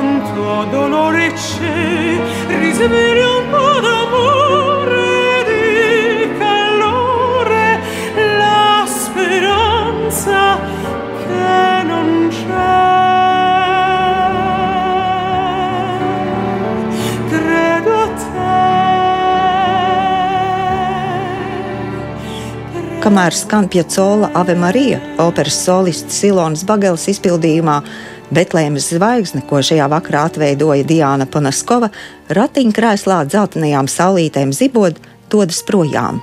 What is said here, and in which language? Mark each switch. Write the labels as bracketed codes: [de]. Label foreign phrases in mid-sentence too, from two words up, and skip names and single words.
[it] tuo dolorice, risveglia un po' d'amore di calore, la speranza che non c'è. Credo a te. [lv] Kamēr skan Piacola Ave Marija, operas solists Ilonas Bageles izpildījumā Betlēmes zvaigzne, ko šajā vakarā atveidoja Diana Panaskova, ratiņkrēslā dzeltenajām saulītēm zibod, dodas projām.